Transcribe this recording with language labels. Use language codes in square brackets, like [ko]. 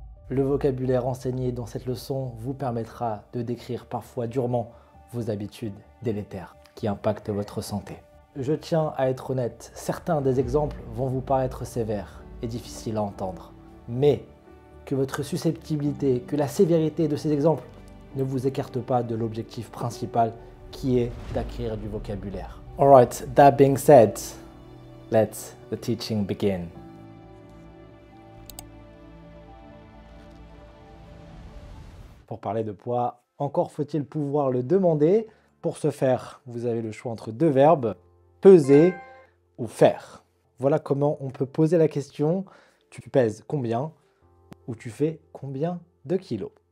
[fr] Le vocabulaire enseigné dans cette leçon vous permettra de décrire parfois durement vos habitudes délétères qui impactent votre santé. Je tiens à être honnête, certains des exemples vont vous paraître sévères et difficiles à entendre, mais que votre susceptibilité, que la sévérité de ces exemples ne vous écarte pas de l'objectif principal qui est d'acquérir du vocabulaire. [en] Alright, that being said, let the teaching begin. [fr] Pour parler de poids, encore faut-il pouvoir le demander. Pour ce faire, vous avez le choix entre deux verbes, peser ou faire. Voilà comment on peut poser la question, tu pèses combien ou tu fais combien de kilos?